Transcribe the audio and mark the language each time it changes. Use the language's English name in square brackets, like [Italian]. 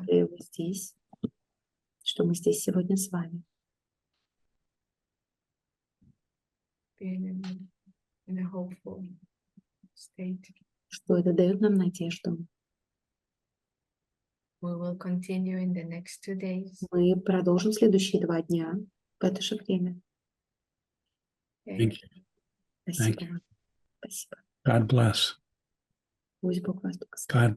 [Russian] которые вы здесь, что мы здесь сегодня с вами. [English] Being in a hopeful state. [Russian] Что это дает нам надежду. [English] We will continue in the next 2 days. [Russian] Мы продолжим следующие 2 дня в это же время. [English] Thank you. [Russian] Спасибо [English] Thank you. [Russian] вам. Спасибо. [English] God bless. [Russian] Пусть Бог вас благословит.